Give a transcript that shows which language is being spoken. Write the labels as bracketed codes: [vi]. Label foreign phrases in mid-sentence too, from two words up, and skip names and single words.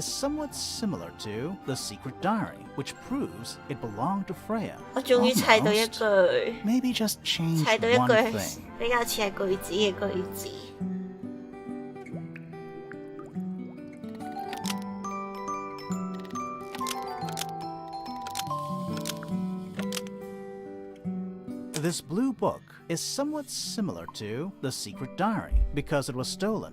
[en] somewhat similar to the secret diary, which proves it belonged to Freya. [yue] 我終於砌到一句 [en] Maybe just change [yue] 砌到一 [en] one [yue] 句 [en] thing. [yue] 比較似係句子嘅句子。 [en] This blue book is somewhat similar to the secret diary because it was stolen.